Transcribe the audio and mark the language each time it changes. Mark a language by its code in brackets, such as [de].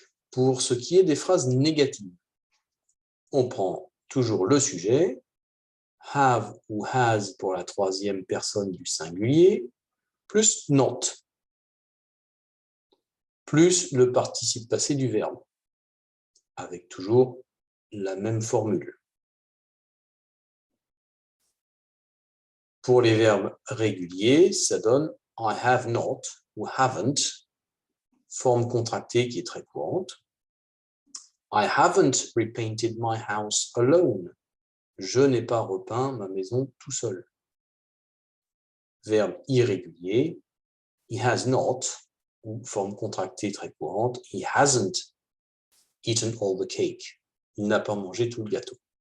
[fr] Pour ce qui est des phrases négatives, on prend toujours le sujet, have ou has pour la troisième personne du singulier, plus not, plus le participe passé du verbe, avec toujours la même formule. Pour les verbes réguliers, ça donne [en] I have not [fr] ou haven't, forme contractée qui est très courante. [en] I haven't repainted my house alone. [fr] Je n'ai pas repeint ma maison tout seul. Verbe irrégulier, [en] he has not, [fr] ou forme contractée très courante, [en] he hasn't eaten all the cake. [fr] Il n'a pas mangé tout le gâteau.